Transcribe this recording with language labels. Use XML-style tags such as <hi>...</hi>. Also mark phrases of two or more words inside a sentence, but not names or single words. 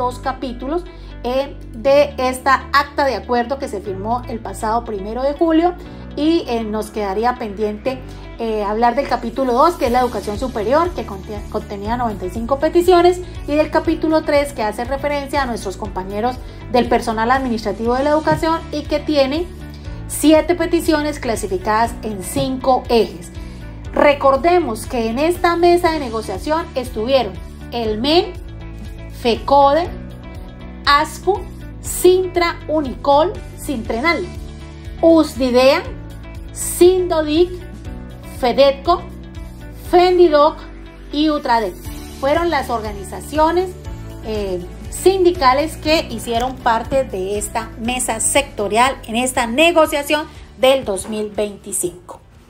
<es>2 capítulos de esta acta de acuerdo que se firmó el pasado 1 de julio, y nos quedaría pendiente hablar del capítulo 2, que es la educación superior, que contenía 95 peticiones, y del capítulo 3, que hace referencia a nuestros compañeros del personal administrativo de la educación y que tiene 7 peticiones clasificadas en 5 ejes. Recordemos que en esta mesa de negociación estuvieron el MEN, FECODE, ASFU, Sintra, Unicol, Sintrenal, USDIDEA, Sindodic, FEDETCO, FENDIDOC y UTRADEC. Fueron las organizaciones sindicales que hicieron parte de esta mesa sectorial en esta negociación del 2025.</es>